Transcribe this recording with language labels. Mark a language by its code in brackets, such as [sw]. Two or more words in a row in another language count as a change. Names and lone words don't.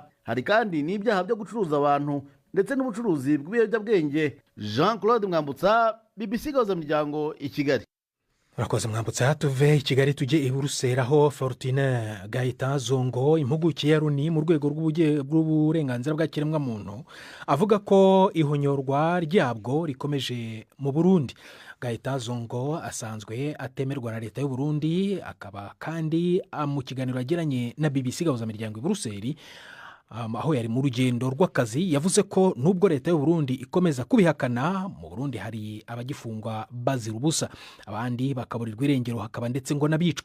[rw] Hari kandi n'ibyaha byo gucuruza abantu ndetse n'ubucuruzi bw'ibiyobyabwenge. Jean Claude Mwambutsa, BBC Gahuzamiryango, i Kigali. Urakoze Mwambutsa. Tuve i Kigali tujye i Buruseli aho Fortune Gahitazongo, impuguke ya Loni mu rwego rw'uburenganzira bwa kiremwamuntu, avuga ko ihonyorwa ryabwo rikomeje mu Burundi. Gahitazongo asanzwe atemerwa na leta y'u Burundi, akaba kandi mu kiganiro yagiranye na BBC Gahuzamiryango i Buruseli aho yari mu rugendo rw'akazi, yavuze ko nubwo leta y'u Burundi ikomeza kubihakana, mu Burundi hari abagifungwa bazira ubusa, abandi bakaburirwa irengero, hakaba ndetse ngo n'abicwa.